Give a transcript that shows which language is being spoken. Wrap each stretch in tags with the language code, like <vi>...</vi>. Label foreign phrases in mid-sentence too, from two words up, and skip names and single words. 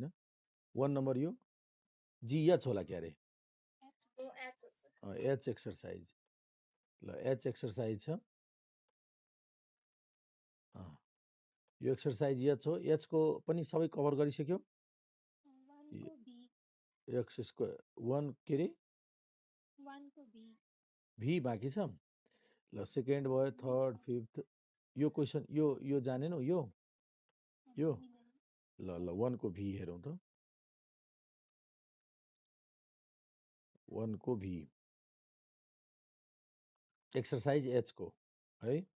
<ne>1 नम्बर यो GH होला क्यारे</ne> <en>H exercise.</en> <ne>ल</ne> <en>H exercise</en> <ne>छ यो</ne> <en>exercise H</en> <ne>हो। एच को पनि सबै कभर गरिसक्यो। 1 को B</ne> <en>x square</en> <ne>1 के अरे 1 को B भी बाँकी छ। ल सेकेन्ड भयो</ne> <en>third fifth</en> <ne>यो क्वेसन यो जानेन यो यो ल ल 1 को भी हेरौँ त 1 को भी</ne> <en>exercise H</en> <ne>को है।</ne>